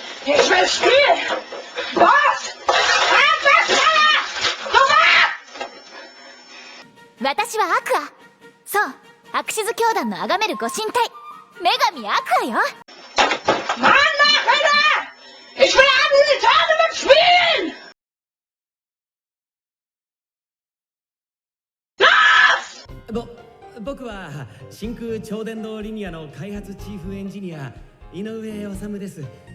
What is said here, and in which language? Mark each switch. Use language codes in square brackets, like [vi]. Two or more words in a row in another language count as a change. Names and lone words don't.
[de] Ich will spielen! Was? [ja] 私はアクア。そう、アクシズ教団の崇めるご神体、女神アクアよ。 [de] Mann, Alter! Ich will andere Tournament spielen! Los! [ja] 僕は真空超電導リニアの開発チーフエンジニア井上治です。